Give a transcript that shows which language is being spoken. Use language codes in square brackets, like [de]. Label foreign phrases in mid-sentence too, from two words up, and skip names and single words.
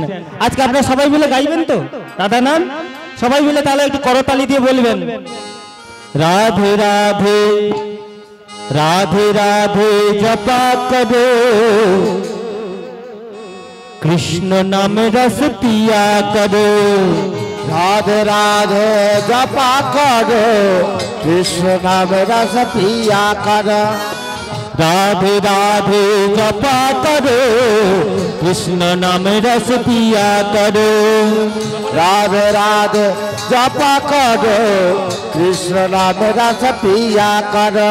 [bn] আজকে আপনারা সবাই মিলে গাইবেন তো রাধা নাম? সবাই মিলে তাহলে একটু করতালি দিয়ে বলবেন, [hi] राधे राधे राधे राधे जपा करो, कृष्ण नाम रस पिया करो। राधे राधे जपा करो, कृष्ण नाम रस पिया करो। राधे राधे जपा करो, कृष्ण नाम रस पिया करो। राधे राधे जपा करो, कृष्ण नाम रस पिया करो।